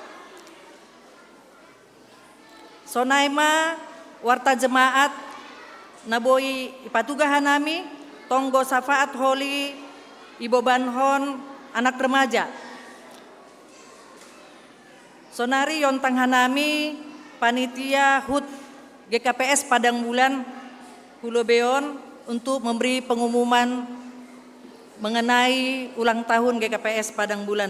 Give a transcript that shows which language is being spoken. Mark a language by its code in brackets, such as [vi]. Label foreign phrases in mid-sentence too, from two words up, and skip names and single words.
[bts] Sonaima warta jemaat naboi ipatuga hanami tonggo safaat holi ibo banhon anak remaja. Sonari yontang hanami panitia [id] HUT GKPS Padang Bulan Hulo Beon untuk memberi pengumuman mengenai ulang tahun GKPS Padang Bulan.